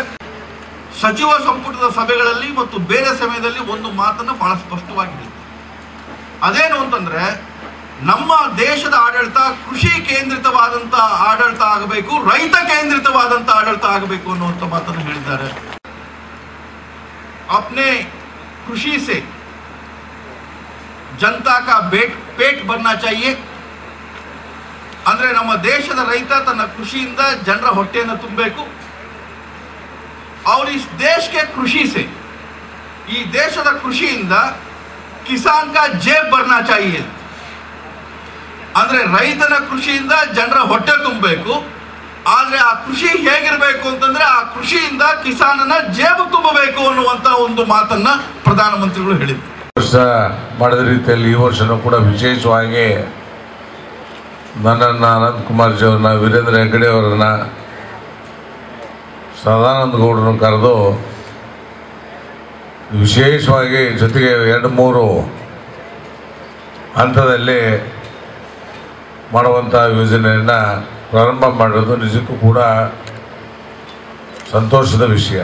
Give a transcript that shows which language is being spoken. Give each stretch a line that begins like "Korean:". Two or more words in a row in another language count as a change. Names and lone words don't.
Kannada: ಸಚಿವ ಸಂಪುಟದ ಸಭೆಗಳಲ್ಲಿ ಮತ್ತು ಬೇರೆ ಸಮಯದಲ್ಲಿ ಒಂದು ಮಾತನ್ನು ಬಹಳ ಸ್ಪಷ್ಟವಾಗಿದೆ. ಅದೇನು ಅಂತಂದರೆ, ನಮ್ಮ ದೇಶದ ಆಡಳಿತ ಕೃಷಿ ಕೇಂದ್ರಿತವಾದಂಥ ಆಡಳಿತ ಆಗಬೇಕು, ರೈತ ಕೇಂದ್ರಿತವಾದಂಥ ಆಡಳಿತ ಆಗಬೇಕು ಅನ್ನುವಂಥ ಮಾತನ್ನು ಹೇಳಿದ್ದಾರೆ.
Hindi: अपने कृषि से जनता का पेट भरना चाहिए.
Kannada: ಅಂದರೆ ನಮ್ಮ ದೇಶದ ರೈತ ತನ್ನ ಕೃಷಿಯಿಂದ ಜನರ ಹೊಟ್ಟೆಯನ್ನು ತುಂಬಬೇಕು.
Hindi: और इस देश के कृषि से,
Kannada: ಈ ದೇಶದ ಕೃಷಿಯಿಂದ ಕಿಸಾನ್
Hindi: का जेब भरना चाहिए.
Kannada: ಅಂದರೆ ರೈತನ ಕೃಷಿಯಿಂದ ಜನರ ಹೊಟ್ಟೆ ತುಂಬಬೇಕು. ಆದರೆ ಆ ಕೃಷಿ ಹೇಗಿರಬೇಕು ಅಂತಂದ್ರೆ, ಆ ಕೃಷಿಯಿಂದ ಕಿಸಾನನ ಜೇಬು ತುಂಬಬೇಕು ಅನ್ನುವಂಥ ಒಂದು ಮಾತನ್ನ ಪ್ರಧಾನಮಂತ್ರಿಗಳು ಹೇಳಿದ್ರು. ವರ್ಷ ಮಾಡಿದ ರೀತಿಯಲ್ಲಿ ಈ ವರ್ಷನೂ ಕೂಡ ವಿಶೇಷವಾಗಿ ನನ್ನನ್ನು, ಅನಂತಕುಮಾರ್ ಜಿ ಅವ್ರನ್ನ, ವೀರೇಂದ್ರ ಹೆಗ್ಗಡೆ ಅವರನ್ನ, ಸದಾನಂದ ಗೌಡರನ್ನು ಕರೆದು ವಿಶೇಷವಾಗಿ ಜೊತೆಗೆ 2-3 ಹಂತದಲ್ಲಿ ಮಾಡುವಂಥ ಯೋಜನೆಯನ್ನು ಪ್ರಾರಂಭ ಮಾಡೋದು ನಿಜಕ್ಕೂ ಕೂಡ ಸಂತೋಷದ ವಿಷಯ.